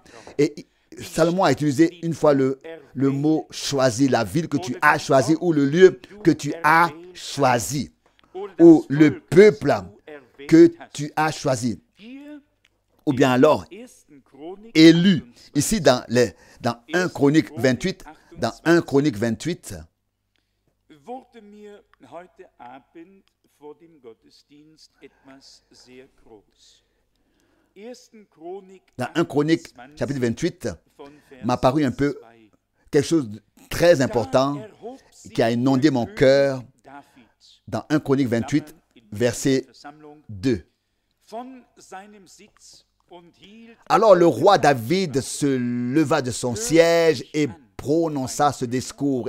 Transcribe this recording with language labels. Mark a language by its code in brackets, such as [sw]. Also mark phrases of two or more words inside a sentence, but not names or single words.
[fr] Et Salomon a utilisé une fois le mot choisi, la ville que tu as choisi ou le lieu que tu as choisi ou le peuple que tu as choisi. Ou bien alors, élu. Ici, dans 1 Chronique 28, [de] wurde mir heute Abend vor dem Gottesdienst etwas sehr groß. [fr] Dans 1 Chronique, chapitre 28, m'a paru un peu quelque chose de très important qui a inondé mon cœur dans 1 Chronique 28, verset 2. Alors le roi David se leva de son siège et prononça ce discours.